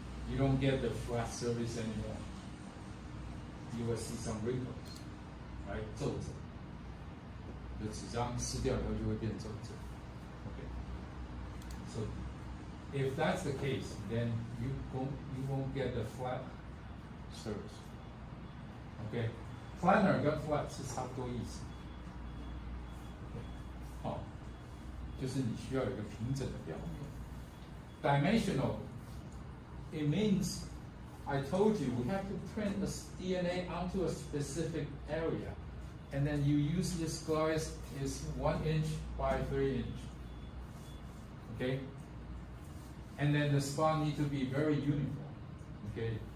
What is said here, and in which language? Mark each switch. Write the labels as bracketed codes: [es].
[en] You don't get the flat surface anymore. You will see some wrinkles, right? [zh] 皱褶，就纸张撕掉以后就会变皱褶。Okay. [en] So if that's the case, then you won't get the flat surface. Okay. [zh] Planar 跟 flat 是差不多意思。好，就是你需要有一个平整的表面。 [en] Dimensional. It means, I told you, we have to print the DNA onto a specific area. And then you use this glass is 1 inch by 3 inch. Okay? And then the spot need to be very uniform. Okay?